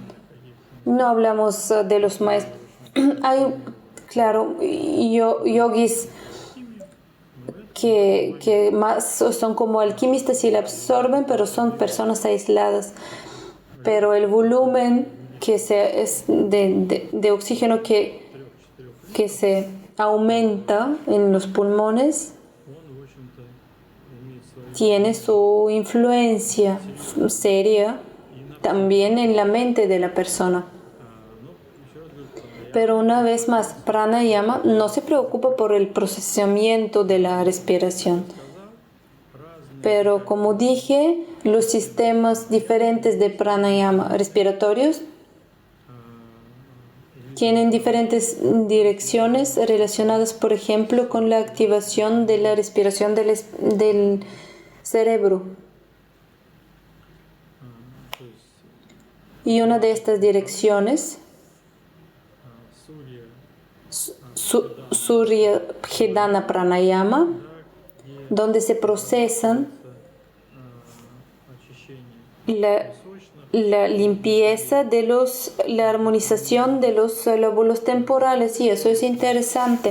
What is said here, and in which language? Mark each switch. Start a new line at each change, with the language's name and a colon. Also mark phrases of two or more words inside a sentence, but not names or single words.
Spanish: No hablamos de los maestros. Hay, claro, yogis que más son como alquimistas y la absorben, pero son personas aisladas. Pero el volumen es de oxígeno que se aumenta en los pulmones
Russian: он, в общем-то, имеет свою...
Spanish: tiene su influencia seria también en la mente de la persona.
Russian: Ну, еще раз говорю, пранаяма,
Spanish: Pero una vez más, pranayama no se preocupa por el procesamiento de la respiración.
Russian: разные
Spanish: Pero como dije, los sistemas diferentes de pranayama respiratorios tienen diferentes direcciones relacionadas, por ejemplo, con la activación de la respiración del cerebro.
Russian: то есть
Spanish: Y una de estas direcciones,
Russian: сурья,
Spanish: Surya Bhedana Pranayama, donde se procesan
Russian: очищение
Spanish: la limpieza de la armonización de los lóbulos temporales, y eso es interesante.